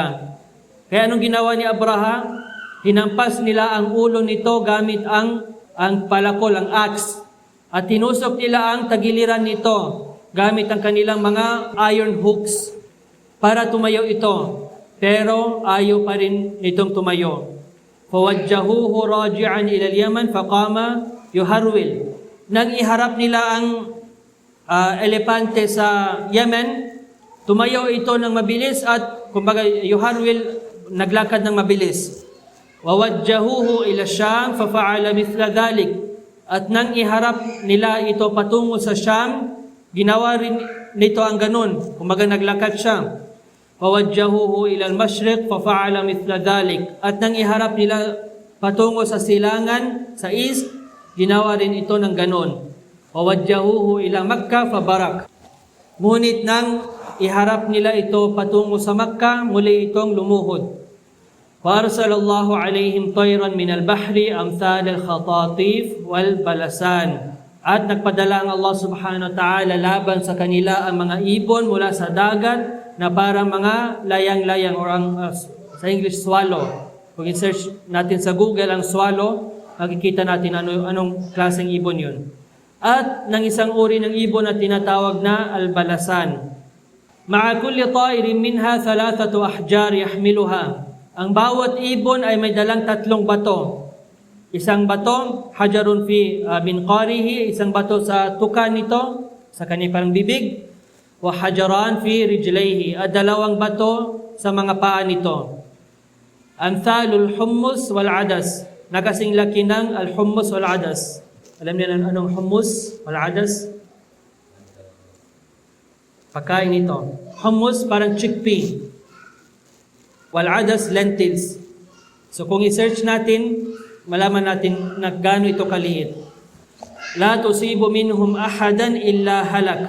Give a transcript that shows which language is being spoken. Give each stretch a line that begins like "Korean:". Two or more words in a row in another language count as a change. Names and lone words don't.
Filipino: Kaya anong ginawa ni Abraha? Hinampas nila ang ulo nito gamit ang palakol, ang axe. At tinusok nila ang tagiliran nito gamit ang kanilang mga
English: iron hooks
Filipino: para tumayo ito. Pero ayaw pa rin nitong tumayo.
Arabic: فَوَجَّهُوهُ رَاجِعًا إِلَى الْيَمَنِ فَقَامَ يُهَرْوِلْ.
Filipino: Nang iharap nila ang elepante sa Yemen, tumayo ito ng mabilis at kumbaga yuharwil, naglakad ng mabilis.
Arabic: وَوَجَّهُوهُ إِلَى الشَّامِ فَفَعَلَ مِثْلَ ذَلِكَ.
Filipino: At nang iharap nila ito patungo sa Sham, ginawa rin nito ang ganun, kumbaga naglakad siya.
Arabic: وَوَجَّهُوهُ إِلَى الْمَشْرِقِ فَفَعَلَ مِثْلَ ذَلِكَ.
Filipino: At nang iharap nila patungo sa silangan, sa east, ginawa rin ito ng ganun.
Arabic: وَوَجَّهُوهُ إِلَى مَكَّةَ فَبَرَكَ.
Filipino: Ngunit nang iharap nila ito patungo sa Makkah, muli itong lumuhod.
Arabic: وَأَرْسَلَ اللَّهُ عَلَيْهِمْ طَيْرًا مِنَ الْبَحْرِ أَمْثَالَ الْخَطَاطِيفِ وَالْبَلَسَانِ.
Filipino: At nagpadala ang Allah
Arabic: سبحانه وتعالى
Filipino: laban sa kanila ang mga ibon mula sa dagat na parang mga layang-layang, or sa English, swallow. Kung i-search natin sa Google ang swallow, makikita natin anong klaseng ibon yun. At ng isang uri ng ibon na tinatawag na al-balasan.
Arabic: مع كل طائر منها 3 أحجار يحملها.
Filipino: Ang bawat ibon ay may dalang 3 bato. Isang bato,
Arabic: حجر في منقاره,
Filipino: isang bato sa tuka nito, sa kanyang bibig.
Arabic: وحجرين في رجليه,
Filipino: at 2 bato sa mga paa nito.
Arabic: أمثال الحمص والعدس,
Filipino: nakasing laki ng
Arabic: الحمص والعدس.
Filipino: Alam niyo anong
Arabic: الحمص والعدس?
Filipino: Pagkain ito. Hummus parang chickpea.
Arabic: والعدس, lentils.
Filipino: So kung i-search natin, malaman natin na gaano ito kaliit.
Arabic: لا تصيب منهم أحدا إلا هلك.